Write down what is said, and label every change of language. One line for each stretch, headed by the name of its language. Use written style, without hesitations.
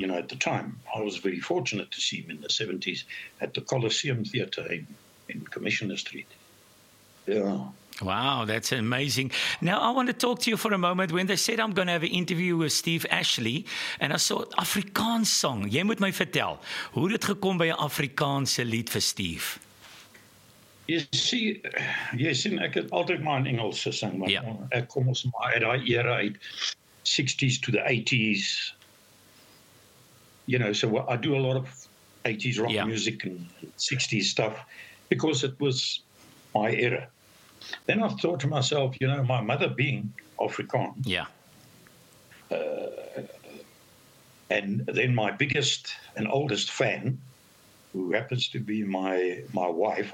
English: You know, at the time, I was very fortunate to see him in the 70s at the Coliseum Theatre in Commissioner Street. Yeah. Wow, that's amazing. Now, I want to talk to you for a moment. When they said I'm going to have an interview with Steve Ashley, and I saw Afrikaans song.
Afrikaans: Jy moet my vertel, hoe dit gekom by 'n Afrikaanse lied vir Steve? Jy sien, ek het altyd maar in Engels gesing, maar ek kom ons maar uit die era uit,
English: 60s to the 80s. You know, so I do a lot of 80s rock music and 60s stuff, because it was my era. Then I thought to myself, you know, my mother being Afrikaans. Yeah. And then my biggest and oldest fan, who happens to be my wife.